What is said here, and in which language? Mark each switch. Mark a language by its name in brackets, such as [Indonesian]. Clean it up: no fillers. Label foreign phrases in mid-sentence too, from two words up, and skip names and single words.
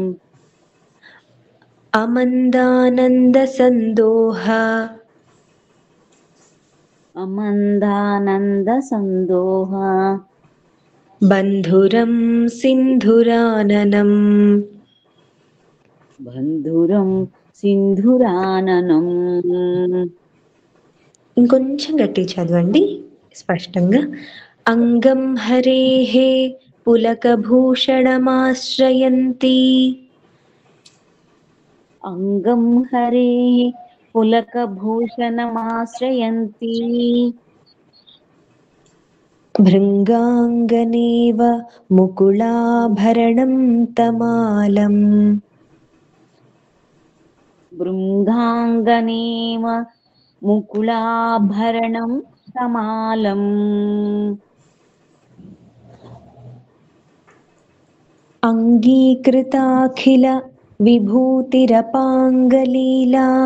[Sanskrit] अमन्दानन्दसन्दोह अमन्दानन्दसन्दोह बन्धुरं सिन्धुराननम्। बन्धुरं सिन्धुराननम्। [Telugu] ఇంకొంచెం గట్టి చదవండి స్పష్టంగా. [Sanskrit] అంగం హరేః పులకభూషణమాశ్రయంతి अङ्गं हरेः पुलकभूषणमाश्रयन्ती భృంగాంగనేవ ముకుళాభరణం తమాలం. भृङ्गाङ्गनेव मुकुलाभरणं तमालम्। అంగీకృతాఖిల విభూతిరపాంగలీలా